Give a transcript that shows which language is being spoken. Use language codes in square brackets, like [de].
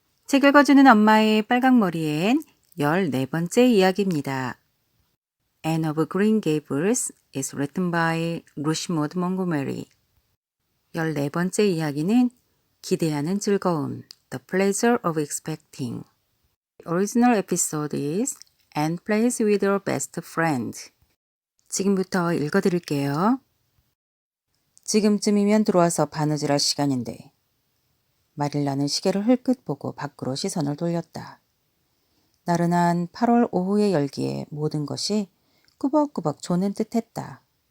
[ko] 책 읽어주는 엄마의 빨강머리엔 14번째 이야기입니다. [en] Anne of Green Gables is written by Ruth Maud Montgomery. [ko] 14번째 이야기는 기대하는 즐거움, [en] The Pleasure of Expecting. Original episode is Anne plays with her best friend. [ko] 지금부터 읽어드릴게요. 지금쯤이면 들어와서 바느질할 시간인데 마릴라는 시계를 흘끗 보고 밖으로 시선을 돌렸다. 나른한 8월 오후의 열기에 모든 것이 꾸벅꾸벅 조는 듯했다.